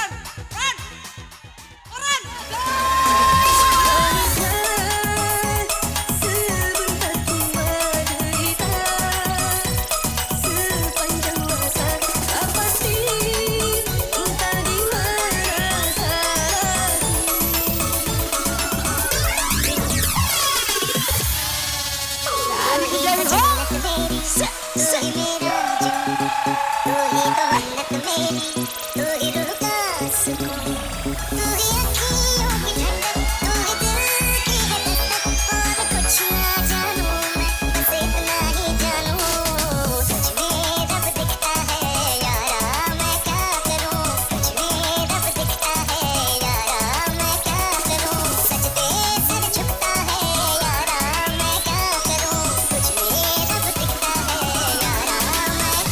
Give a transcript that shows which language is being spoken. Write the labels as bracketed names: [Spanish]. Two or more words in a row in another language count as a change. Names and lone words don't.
[Malay] Sebentar ku menderita sepanjang masa tak pasti entah di mana Dari kejauhan. [Hindi] तू ही तो मन्नत मेरी तू ही रूह का सुकून तू ही अखियों की ठंडक तू ही दिल की है दस्तक और कुछ ना जानूं मैं बस इतना ही जानूं सच में रब दिखता है यारा मैं क्या करूं सच में रब दिखता है यारा मैं क्या करूं सजदे सर झुकता है यारा मैं क्या करूं सच में रब दिखता है यारा मैं